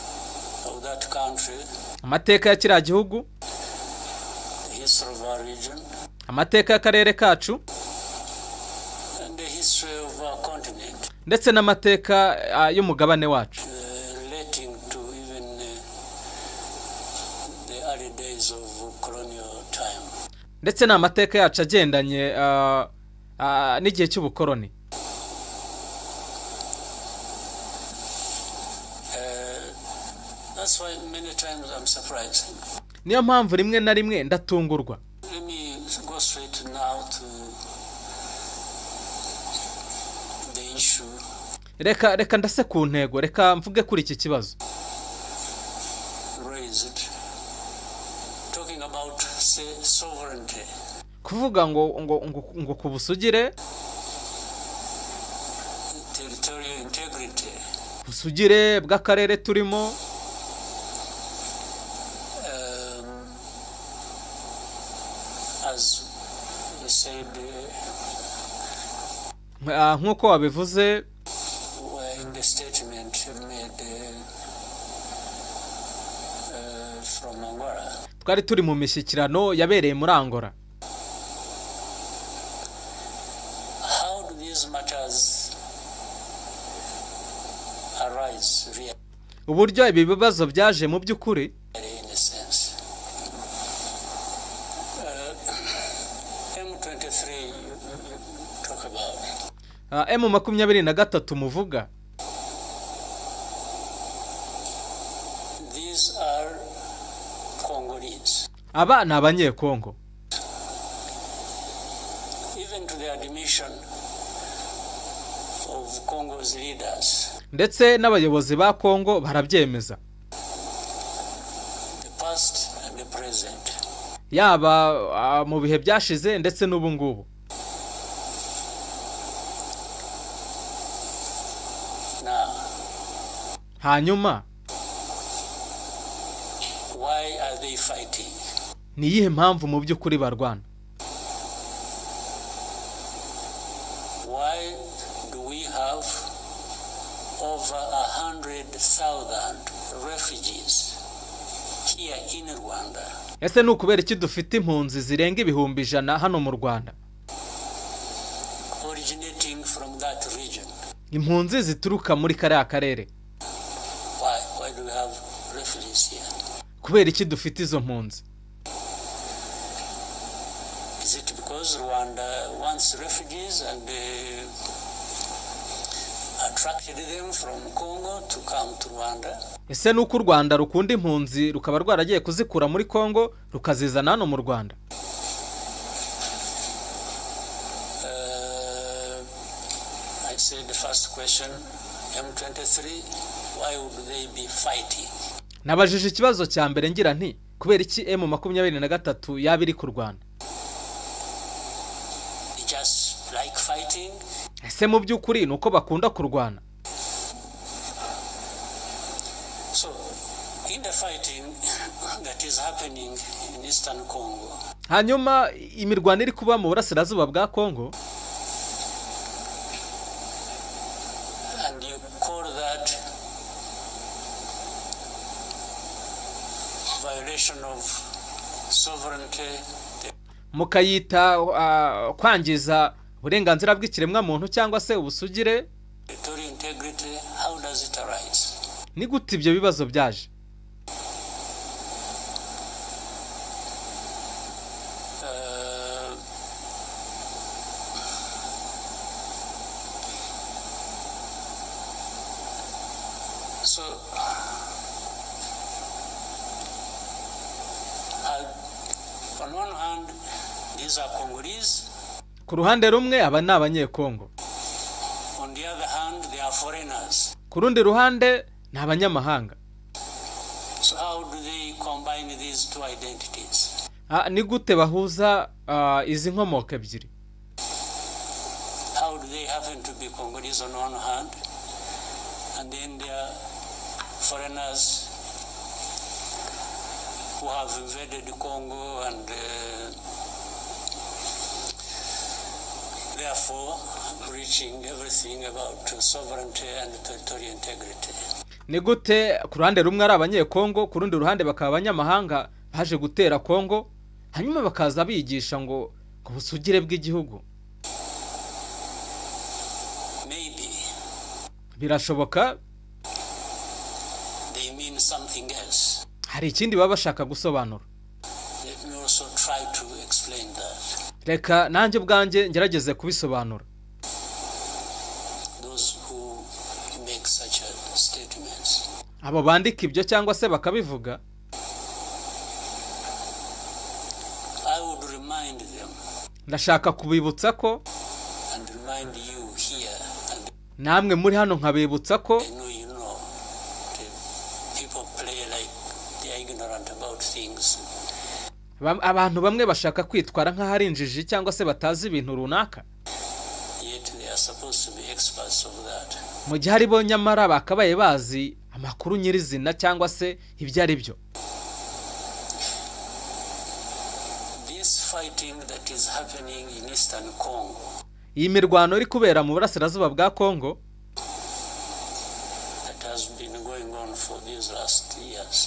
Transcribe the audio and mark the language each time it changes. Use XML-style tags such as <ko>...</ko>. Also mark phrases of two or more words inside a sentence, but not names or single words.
<rw>Amateka ya kiriya gihugu, amateka y'akarere kacu ndetse n'amateka y'umugabane wacu ndetse n'amateka yacu agendanye n'igihe cy'ubukoroni.</rw> <en>That's why many times I'm surprised.</en> <rw>niyo mpamvu rimwe na rimwe ndatungurwa.</rw> <en>Let me go straight now to the issue.</en> <rw>Reka ndase ku ntego, reka mvuge kuri iki kibazo.</rw> <en>Raised. Talking about sovereignty.</en> <rw>Kuvuga ngo kubusugire,</rw> <en>territorial integrity.</en> <rw>busugire bw'akarere turimo.</rw> <en>As you said,</en> <rw>nk'uko wabivuze</rw> <en>in the statement made from Angola.</en> <rw>Twari turi mu mishyikirano yabereye muri Angola.</rw> <en>How do these matters arise really?</en> <rw>Uburyo ibi bibazo byaje mu by'ukuri,</rw> <en>In a sense. M23 you talk about.</en> <rw>M23 muvuga.</rw> <en>These are Congolese.</en> <rw>Aba ni abanyekongo.</rw> <en>Even to the admission of Congo's leaders,</en> <rw>Ndetse n'abayobozi ba Kongo barabyemeza.</rw> <en>the past and the present.</en> <rw>Yaba mu bihe byashize ndetse n'ubu ngubu.</rw> <en>Now,</en> <rw>Hanyuma</rw> <en>why are they fighting?</en> <rw>ni iyihe mpamvu mu by'ukuri barwana?</rw> <en>Why do we have over 100,000 refugees here in Rwanda?</en> <rw>Ese ni ukubera iki dufite impunzi zirenga ibihumbi 100 hano mu Rwanda?</rw> <en>Originating from that region.</en> <rw>Impunzi zituruka muri kariya karere.</rw> <en>Why do we have refugees here?</en> <rw>Kubera iki dufite izo mpunzi?</rw> <en>Is it because Rwanda wants refugees and attracted them from Congo to come to Rwanda?</en> <rw>Ese nuko u Rwanda rukunda impunzi rukaba rwaragiye kuzikura muri Kongo rukazizana hano mu Rwanda?</rw> <en>I said the first question, M23, why would they be fighting?</en> <rw>Nabajije ikibazo cya mbere ngira nti kubera iki M23 yaba iri ku Rwanda?</rw> <en>They just like fighting?</en> <rw>Ese mu by'ukuri nuko bakunda kurwana?</rw> <en>So, in the fighting that is happening in Eastern Congo,</en> <rw>Hanyuma imirwano iri kuba mu burasirazuba bwa Kongo,</rw> <en>and you call that violation of sovereignty,</en> <rw>mukayita kwangiza uburenganzira bw'ikiremwa muntu cyangwa se ubusugire,</rw> <en>territorial integrity, how does it arise?</en> <rw>ni gute ibyo bibazo byaje?</rw> <en>So, on one hand, these are Congolese.</en> <rw>Ku ruhande rumwe aba ni abanyekongo.</rw> <en>On the other hand, they are foreigners.</en> <rw>Ku rundi ruhande ni abanyamahanga.</rw> <en>So how do they combine these two identities?</en> <rw>Ni gute bahuza izi nkomoko ebyiri?</rw> <en>How do they happen to be Congolese on one hand, and then they are foreigners who have invaded Congo and therefore breaching everything about sovereignty and territorial integrity?</en> <rw>Ni gute ku ruhande rumwe ari abanyekongo, ku rundi ruhande bakaba abanyamahanga baje gutera Kongo, hanyuma bakaza bigisha ngo kubusugire bw'igihugu?</rw> <en>Maybe</en> <rw>Birashoboka</rw> <en>they mean something else.</en> <rw>hari ikindi baba bashaka gusobanura.</rw> <en>Let me also try to explain that.</en> <rw>Reka nanjye ubwanjye ngerageze kubisobanura.</rw> <en>Those who may make such statements.</en> <rw>abo bandika ibyo cyangwa se bakabivuga,</rw> <en>I would remind them</en> <rw>ndashaka kubibutsa ko,</rw> <en>and remind you here, and</en> <rw>namwe muri hano nkabibutsa ko,</rw> <en>I know you know, people play like they are ignorant about things.</en> <rw>abantu bamwe bashaka kwitwara nk'aho ari injiji cyangwa se batazi ibintu runaka,</rw> <en>Yet they are supposed to be experts of that.</en> <rw>mu gihe ari bo nyamara bakabaye bazi amakuru nyirizina cyangwa se ibyo ari byo.</rw> <en>This fighting that is happening in Eastern Congo,</en> <rw>iyi mirwano iri kubera mu burasirazuba bwa Kongo,</rw> <en>that has been going on for these last years,</en>